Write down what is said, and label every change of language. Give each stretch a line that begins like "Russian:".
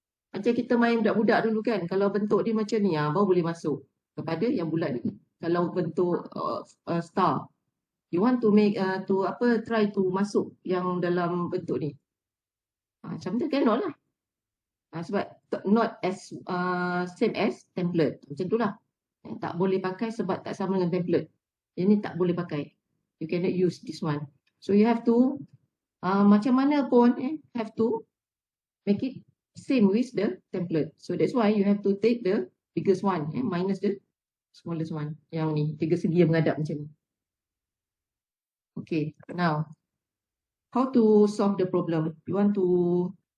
Malay: Macam kita main budak-budak dulu kan, kalau bentuk dia macam ni, baru boleh masuk kepada yang bulat ni. Kalau bentuk star,
English: you want to make try to
Malay: masuk yang dalam bentuk ni. Macam tu
English: cannot
Malay: lah.
English: Sebab not as same as template.
Malay: Macam tu lah. Tak boleh pakai sebab tak sama dengan template. Yang ni tak boleh pakai.
English: You cannot use this one. So you have to
Malay: macam mana pun
English: have to make it same with the template. So that's why you have to take the biggest one minus the smallest one.
Malay: Yang ni, tiga segi yang menghadap macam ni.
English: Okay, now how to solve the problem? You want to